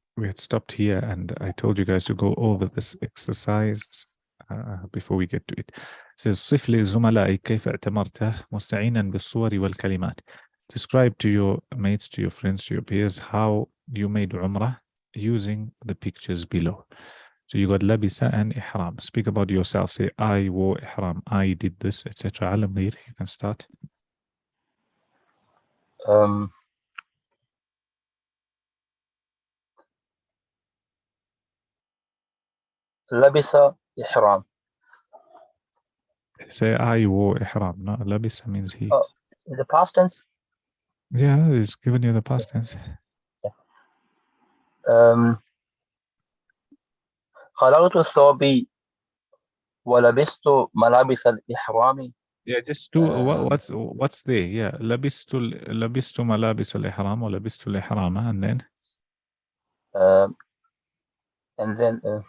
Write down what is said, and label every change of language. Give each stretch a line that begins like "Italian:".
English: We had stopped here and I told you guys to go over this exercise before we get to it. It says
Arabic: صف لزملائك كيف اعتمرته مستعينا بالصور والكلمات.
English: Describe to your mates, to your friends, to your peers how you made Umrah using the pictures below. So you got labisa and ihram. Speak about yourself. Say I wore ihram, I did this, etc. Alam Ghair, you can start.
Arabic: لبس إحرام.
English: Say I wore ihram. No, labisa means he. Oh, in the past tense? Yeah, it's giving you the past tense.
Arabic: خلعت ثوبي ولبست ملابس الإحرام.
English: Yeah, just do what's there. Yeah,
Arabic: لبست ملابس الإحرام ولبست الإحرام
English: and then